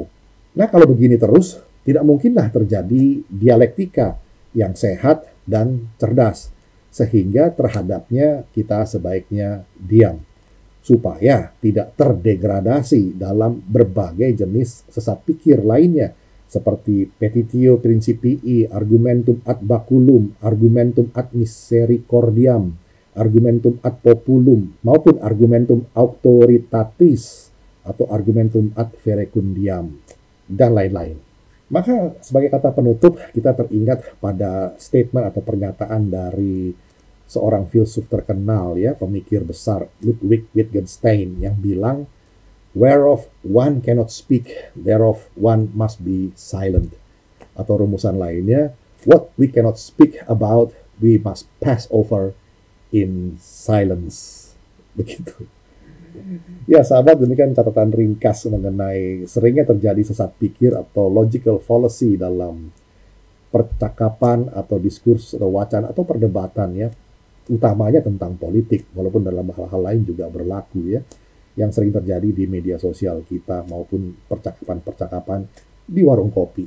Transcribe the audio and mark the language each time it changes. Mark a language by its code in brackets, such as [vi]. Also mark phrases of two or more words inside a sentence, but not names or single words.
[id] Nah, kalau begini terus, tidak mungkinlah terjadi dialektika yang sehat dan cerdas, sehingga terhadapnya kita sebaiknya diam, supaya tidak terdegradasi dalam berbagai jenis sesat pikir lainnya, seperti [la] petitio principii, argumentum ad baculum, argumentum ad misericordiam, argumentum ad populum, maupun argumentum auctoritatis atau argumentum ad verecundiam, [id] dan lain-lain. Maka sebagai kata penutup, kita teringat pada statement atau pernyataan dari seorang filsuf terkenal, ya, pemikir besar Ludwig Wittgenstein, yang bilang, [en] whereof one cannot speak, thereof one must be silent. [id] Atau rumusan lainnya, [en] what we cannot speak about, we must pass over in silence. [id] Begitu. Ya sahabat, demikian catatan ringkas mengenai seringnya terjadi sesat pikir atau [en] logical fallacy [id] dalam percakapan atau diskurs atau wacana atau perdebatan, ya, utamanya tentang politik, walaupun dalam hal-hal lain juga berlaku, ya, yang sering terjadi di media sosial kita maupun percakapan-percakapan di warung kopi.